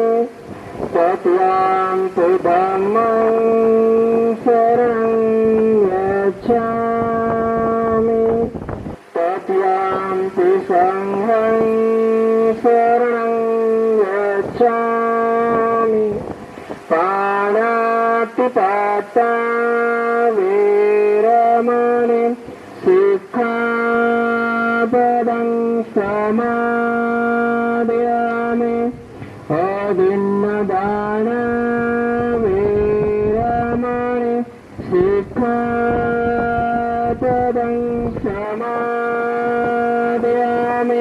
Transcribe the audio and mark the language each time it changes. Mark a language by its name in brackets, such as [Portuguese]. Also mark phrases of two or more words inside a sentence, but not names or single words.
[Pali] तृतीयंपि धम्मं शरणं गच्छामि. तृतीयंपि संघं शरणं गच्छामि. पाणातिपाता वीरमणि शिक्षापदं समादयामि. अभिन्नदान वीरमणि शिक्षापदं समादयामि.